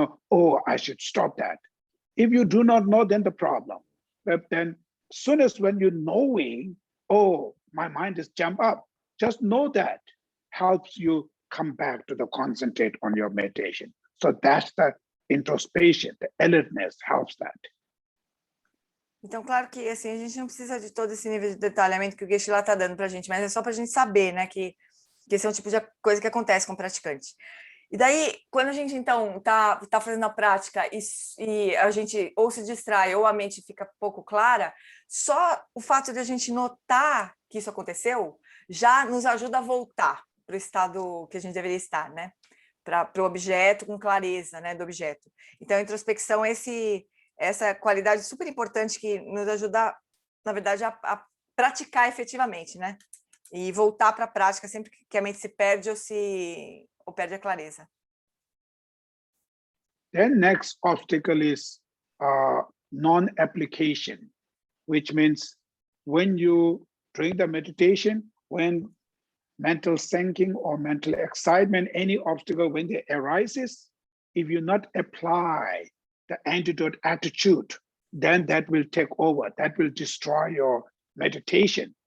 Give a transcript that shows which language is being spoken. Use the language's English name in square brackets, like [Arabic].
[English] Oh, I should stop that. If you do not know, then the problem. But then as soon as when you're knowing, oh, my mind is jump up, just know that helps you come back to the concentrate on your meditation. So that's the introspection, the alertness helps that. [Portuguese] Então, claro que assim, a gente não precisa de todo esse nível de detalhamento que o Geshe lá está dando para a gente, mas é só para a gente saber, né, que esse é um tipo de coisa que acontece com o praticante. E daí, quando a gente, então, tá fazendo a prática e a gente ou se distrai ou a mente fica pouco clara, só o fato de a gente notar que isso aconteceu já nos ajuda a voltar para o estado que a gente deveria estar, né? Para o objeto, com clareza, né, do objeto. Então, a introspecção é essa qualidade super importante que nos ajuda, na verdade, a praticar efetivamente, né? E voltar para a prática sempre que a mente se perde ou perde a clareza. [English] Then next obstacle is non-application, which means when you, during the meditation, when mental sinking or mental excitement, any obstacle, when it arises, if you not apply the antidote attitude, then that will take over, that will destroy your meditation.